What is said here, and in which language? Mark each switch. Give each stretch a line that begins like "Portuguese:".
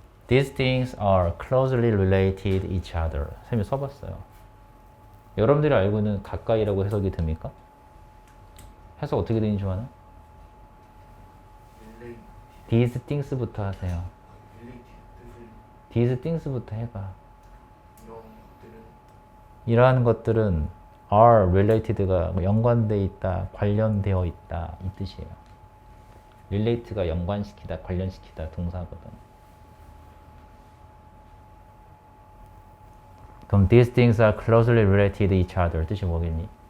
English: These things are closely related each other.
Korean: 쌤이 써봤어요. 여러분들이 알고 있는 가까이라고 해석이 됩니까? 해석 어떻게 되는지 좋아하나?
English: relate These things
Korean: 부터 하세요. relate 뜻을
English: These things
Korean: 부터 해봐. 이런 것들은 이러한 것들은
English: are related
Korean: 가 연관돼 있다, 관련되어 있다 이 뜻이에요. relate가 연관시키다, 관련시키다 동사거든. 그럼
English: these things are closely related each other
Korean: 뜻이 뭐겠니?